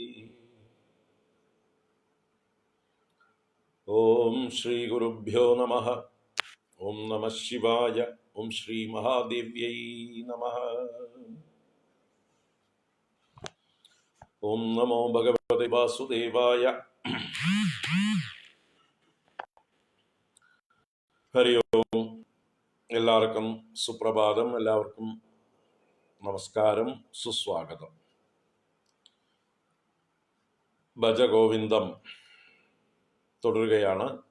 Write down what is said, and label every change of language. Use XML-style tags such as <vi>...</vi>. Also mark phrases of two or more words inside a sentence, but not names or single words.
<sa>ॐ श्री गुरुभ्यो नमः। ओम नमः शिवाय। ओम श्री महादेव्यै नमः। ओम नमो भगवते वासुदेवाय। ഹരി ഓം.</sa> <ml>എല്ലാവർക്കും സുപ്രഭാതം, എല്ലാവർക്കും നമസ്കാരം, സുസ്വാഗതം. ഭജഗോവിന്ദം തുടരുകയാണ്.</ml>